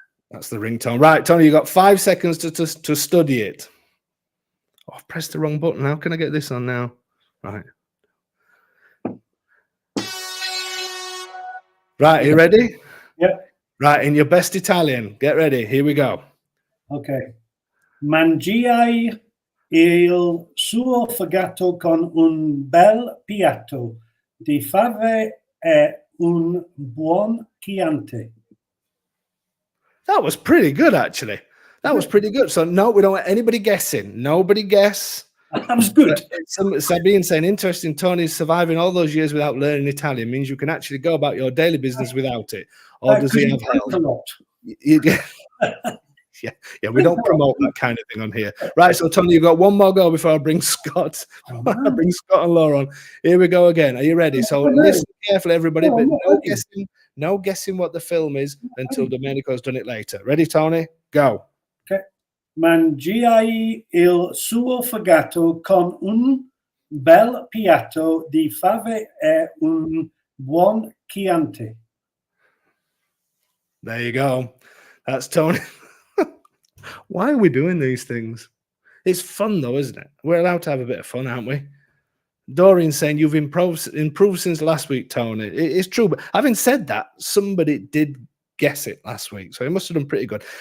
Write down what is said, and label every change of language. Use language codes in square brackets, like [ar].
[en] That's the ringtone. Right, Tony, you've got 5 seconds to study it. Oh, I've pressed the wrong button. How can I get this on now? Right. Right, are you ready? Yep. Right, in your best Italian. Get ready. Here we go. Okay. [it] Mangiai il suo fegato con un bel piatto di fave e un buon Chianti. [en] That was pretty good, actually. That was pretty good. So, no, we don't want anybody guessing. Nobody guess. That was good. Sabine saying, interesting, Tony's surviving all those years without learning Italian means you can actually go about your daily business without it. Or does he have help? Yeah, we don't promote that kind of thing on here. Right, so Tony, you've got one more go before I bring Scott. I bring Scott and Laura on. Here we go again. Are you ready? So listen carefully, everybody, but no guessing what the film is until Domenico's done it later. Ready, Tony? Go. Okay. [it] Mangiai il suo fegato con un bel piatto di fave e un buon Chianti. [en] There you go. That's Tony. Why are we doing these things? It's fun, though, isn't it? We're allowed to have a bit of fun, aren't we? Doreen's saying you've improved since last week, Tony. It's true, but having said that, somebody did guess it last week, so he must have done pretty good.